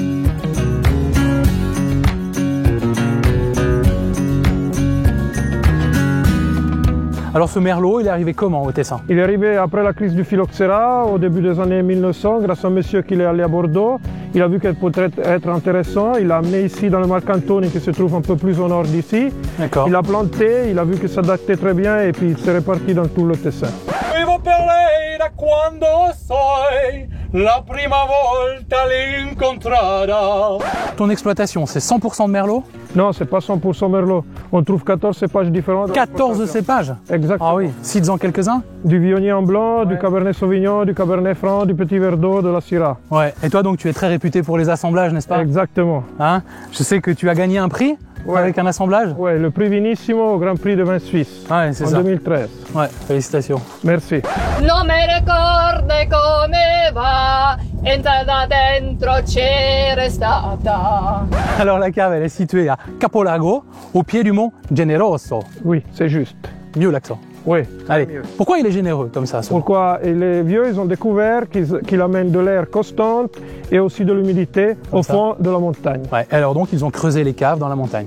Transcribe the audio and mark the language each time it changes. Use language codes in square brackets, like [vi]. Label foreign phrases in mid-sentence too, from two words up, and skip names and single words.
[fr] Alors ce merlot, il est arrivé comment au Tessin? Il est arrivé après la crise du phylloxéra, au début des années 1900, grâce à un monsieur qui est allé à Bordeaux. Il a vu qu'elle pourrait être intéressant, il l'a amené ici dans le Marcantoni qui se trouve un peu plus au nord d'ici. Il l'a planté, il a vu que ça datait très bien et puis il s'est réparti dans tout le Tessin. [it] Vivo per lei da quando sei la prima volta l'incontrata. [fr] Ton exploitation, c'est 100% de merlot? Non, c'est pas 100% merlot. On trouve 14 cépages différents. 14 cépages? Exactement. Ah oui, cites-en quelques-uns? Du Viognier en blanc, du Cabernet Sauvignon, du Cabernet Franc, du Petit Verdot, de la Syrah. Ouais, et toi donc tu es très réputé pour les assemblages, n'est-ce pas? Exactement. Hein? Je sais que tu as gagné un prix avec un assemblage? Ouais, le prix Vinissimo au Grand Prix de vin suisse ouais, c'est en ça. 2013. Ouais, félicitations. Merci. [it] Non me ricordo come va, entrata dentro c'era stata. [fr] Alors la cave, elle est située à Capolago, au pied du mont Generoso. Oui, c'est juste. Mieux l'accent. Oui. Allez, pourquoi il est généreux comme ça? Pourquoi? Et les vieux, ils ont découvert qu'il amène de l'air constante et aussi de l'humidité au fond de la montagne. Ouais, alors donc ils ont creusé les caves dans la montagne.